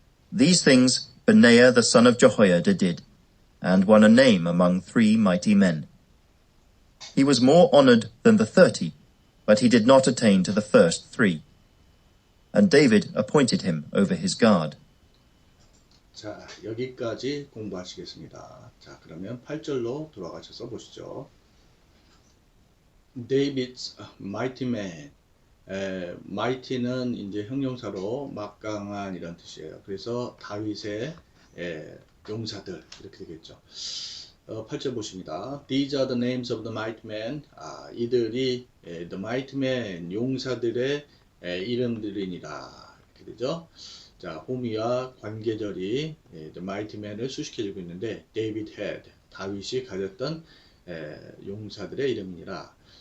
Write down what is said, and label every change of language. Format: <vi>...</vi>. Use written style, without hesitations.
<en>These things Benaiah the son of Jehoiada did, and won a name among 3 mighty men. He was more honored than the 30, but he did not attain to the first 3. And David appointed him over his guard.</en> <ko>자, 여기까지 공부하시겠습니다. 자, 그러면 8절로 돌아가셔서 보시죠.</ko> <en>David's mighty man.</en> <ko>mighty는 이제 형용사로 막강한 이런 뜻이에요. 그래서 다윗의 용사들 이렇게 되겠죠. 8절 보십니다.</ko> <en>These are the names of the mighty men.</en> <ko>이들이</ko> <en>the mighty men</en> <ko>용사들의 이름들이니라 이렇게 되죠. 자, 호미와 관계절이</ko> <en>the mighty men</en> <ko>을 수식해주고 있는데</ko> <en>David had</en> <ko>다윗이 가졌던 용사들의 이름이니라.</ko>